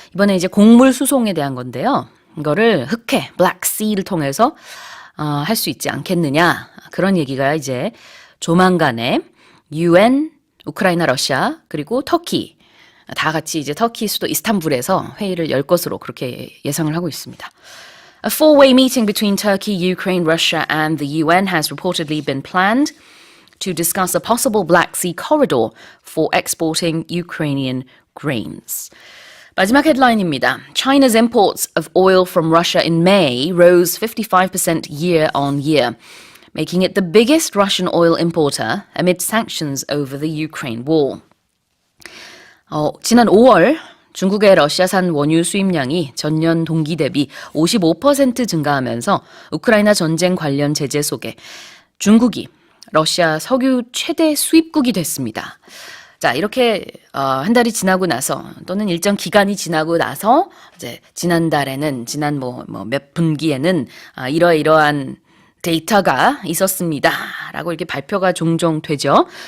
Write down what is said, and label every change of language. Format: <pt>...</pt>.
<ko>이번에 이제 곡물 수송에 대한 건데요. 이거를 흑해 Black Sea를 통해서 할 수 있지 않겠느냐 그런 얘기가 이제 조만간에 UN, 우크라이나, 러시아 그리고 터키 다 같이 이제 터키 수도 이스탄불에서 회의를 열 것으로 그렇게 예상을 하고 있습니다.</ko> <en>A four-way meeting between Turkey, Ukraine, Russia and the UN has reportedly been planned to discuss a possible Black Sea corridor for exporting Ukrainian grains.</en> <ko>마지막 헤드라인입니다.</ko> <en>China's imports of oil from Russia in May rose 55% year on year. making it the biggest Russian oil importer amid sanctions over the Ukraine war.</en> <ko>지난 5월 중국의 러시아산 원유 수입량이 전년 동기 대비 55% 증가하면서 우크라이나 전쟁 관련 제재 속에 중국이 러시아 석유 최대 수입국이 됐습니다. 자, 이렇게 한 달이 지나고 나서 또는 일정 기간이 지나고 나서 이제 지난달에는 지난 몇 분기에는 이러이러한 데이터가 있었습니다라고 이렇게 발표가 종종 되죠.</ko>